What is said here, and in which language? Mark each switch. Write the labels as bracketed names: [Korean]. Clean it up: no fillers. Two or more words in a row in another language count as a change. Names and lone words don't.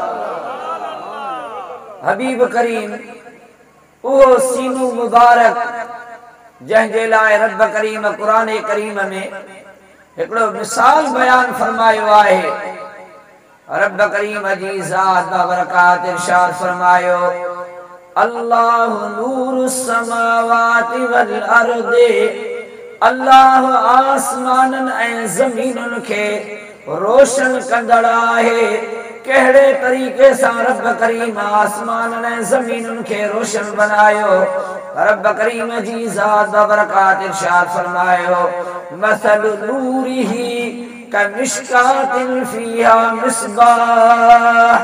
[Sindhi] हबीब करीम उहो सीनो मुबारक जंहिंजे लाइ रब करीम क़ुरान करीम में हिकिड़ो मिसाल बयान फरमायो आहे। रब करीम जी ज़ात बाबरकात इरशाद फरमायो, [Arabic] الله نور السماوات والأرض, [Sindhi] अल्लाह आसमाननि ऐं ज़मीनुनि खे रोशन कंदड़ आहे। कहिड़े तरीक़े सां रब करीम आसमाननि ऐं ज़मीनुनि खे रोशन बनायो। रब करीम जी ज़ात बाबरकात इरशाद फरमायो, [Arabic] مثل نوره كمشكاة فيها مصباح.